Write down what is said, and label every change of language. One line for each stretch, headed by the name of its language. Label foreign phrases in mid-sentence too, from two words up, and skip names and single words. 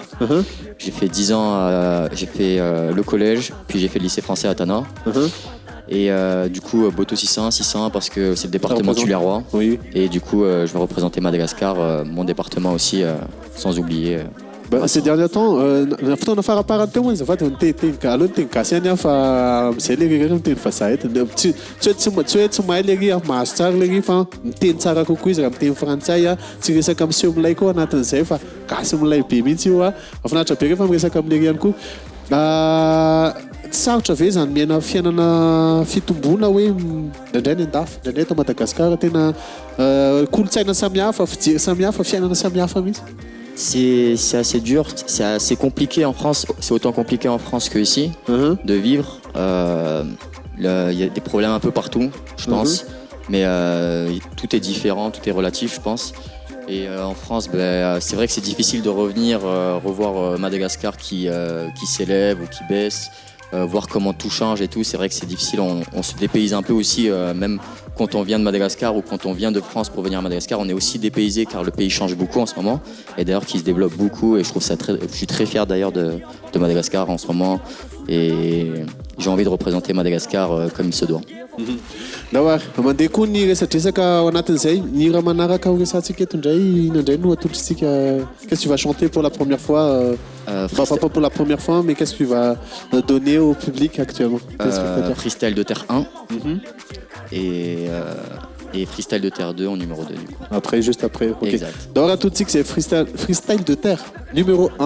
French: J'ai fait 10 ans, j'ai fait le collège, puis j'ai fait le lycée français à Tana. Et du coup, Boto 600 parce que c'est le département tuliarois. Oui. Et du coup, je vais représenter Madagascar, mon département aussi, sans oublier. Ces derniers temps,
Malagasy: fotoana faraparany teo moa zafady miteny aloha miteny gasy ihany fa amizay le ry miteny vazaha ety tsy hoe tsy mahay le ry mahazo tsara le ry fa miteny tsara kokoa izy raha miteny frantsay tsy resaka miseho milay koa anatin'izay fa gasy milay be mihitsy io mahafinaritra be rehefa miresaka amin'le ry ihany koa. Tsy sarotra ve zany miaina fiainana fitomboana hoe indraindray ny andafy indraindray eto Madagasikara tena kolontsaina samihafa, fijery samihafa, fiainana samihafa mihitsy.
French: C'est assez dur, c'est assez compliqué en France, c'est autant compliqué en France qu'ici de vivre. Il y a des problèmes un peu partout, je pense, mais tout est différent, tout est relatif, je pense. Et en France, c'est vrai que c'est difficile de revenir, revoir Madagascar qui s'élève ou qui baisse, voir comment tout change et tout. C'est vrai que c'est difficile, on se dépayse un peu aussi, même quand on vient de Madagascar ou quand on vient de France pour venir à Madagascar, on est aussi dépaysé car le pays change beaucoup en ce moment et d'ailleurs qui se développe beaucoup et je trouve ça je suis très fier d'ailleurs de Madagascar en ce moment et j'ai envie de représenter Madagascar comme il se doit.
Malagasy: Daoary mandeha koa ny resadresaka ao anatin'izay ny raha manaraka ho resantsika eto indray no atolotritsika.
French: Qu'est-ce que tu vas chanter pour la première fois pas pour la première fois mais qu'est-ce que tu vas donner au public actuellement? Freestyle de Terre 1 et Freestyle de Terre 2 en numéro 2 du coup. Après, juste après. Okay. Exact.
Malagasy: Daoary atolotsika
French: c'est freestyle de Terre numéro 1.